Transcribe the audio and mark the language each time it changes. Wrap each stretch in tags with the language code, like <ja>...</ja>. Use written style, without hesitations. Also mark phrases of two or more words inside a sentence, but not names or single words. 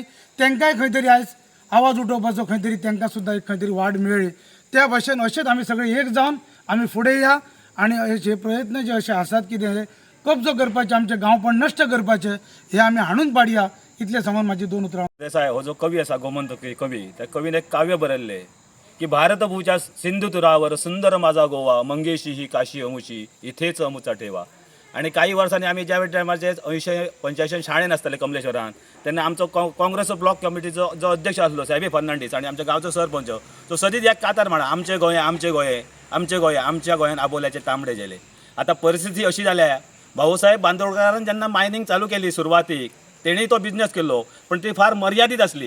<kok>तांकांय खंय तरी आयज आवाज उठोवपाचो खंय तरी तांकां सुद्दां एक खंय तरी वाड मेळ्ळी. त्या भाशेन अशेंच आमी सगळे एक जावन आमी फुडें या आणि हे प्रयत्न जे असे आसात की ते कब्जो करपाचे, आमचे गांवपण नश्ट करपाचे, हे आमी हाडून पाडया. इतले समज माझी 2 उतरां. देसाय हो जो कवी असा गोमंतकी कवी, त्या कवीन एक काव्य बरयल्ले की</kok> <mr>भारतभूच्या सिंधू तुरावर सुंदर माझा गोवा, मंगेशी ही काशी अमुची इथेच अमुचा ठेवा.</mr> <kok>आणि काही वर्सांनी आम्ही ज्या टायमाचे 80-85 शाळेन आसतले कमलेश्वरान, तेन्ना आमचो काँग्रेस ब्लॉक कमिटीचो जो अध्यक्ष आसलो साहेबी फर्नांडीस आणि आमच्या गांवचो सरपंच तो सदीच एक कातार म्हणा, आमचे गोंय आमचे गोंय आमचे गोंय, आमच्या गोंयान आबोल्याचे तांबडे गेले. आता परिस्थिती अशी जाल्या, भाऊसाहेब बांदोडकरान जेन्ना मायनिंग चालू केली सुरवातीक, तेणेय तो बिझनेस केल्लो, पण ती फार मर्यादीत आसली.</kok>